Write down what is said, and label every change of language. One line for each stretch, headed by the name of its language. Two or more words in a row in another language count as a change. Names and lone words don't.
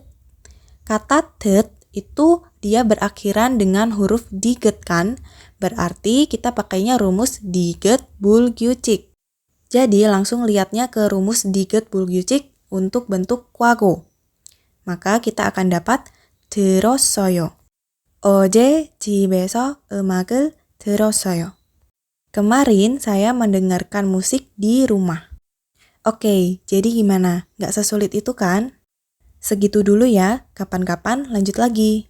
Indonesian: Kata 듣 itu dia berakhiran dengan huruf diget kan? Berarti kita pakainya rumus
Korean: 디귿 불규칙.
Indonesian: Jadi langsung lihatnya ke rumus
Korean: 디귿 불규칙
Indonesian: untuk bentuk kwago. Maka kita akan dapat 들었어요.
Korean: 어제 집에서 음악을 들었어요.
Indonesian: Kemarin saya mendengarkan musik di rumah. Oke, jadi gimana? Nggak sesulit itu kan? Segitu dulu ya, kapan-kapan lanjut lagi.